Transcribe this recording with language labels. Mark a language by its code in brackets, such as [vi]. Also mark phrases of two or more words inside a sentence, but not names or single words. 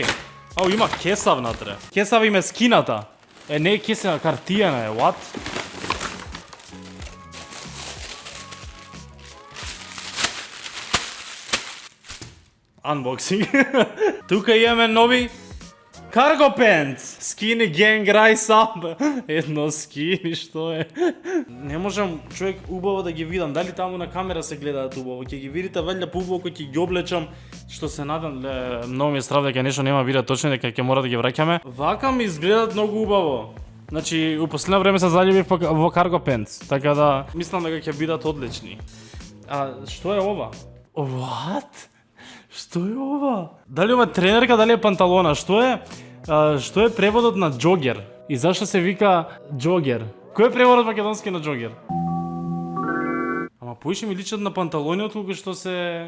[mk] Ау, има кеса внатре. Кеса им е скината. Не е кеса, картијана е, what? Unboxing. Тука имаме нови [en] cargo pants. Skinny gang rise up. [mk] Едно скини, што е? Не можам човек убаво да ги видам. Дали таму на камера се гледаат убаво? Ќе ги видите валјда поубаво кога ќе ги облечам. Што се надам, многу ми е страв дека нешто нема видео точно, дека ќе мора да ги враќаме. Вака ми изгледаат многу убаво. Значи, у последно време се заљубив во [en] cargo pants, [mk] така да мислам дека ќе бидат одлични. А што е ова? What? Што е ова? Дали ова тренерка, дали е панталона? Што е преводот на джогер? И зашто се вика джогер? Кој е преводот македонски на джогер? Ама поише ми личат на панталони отколку што се...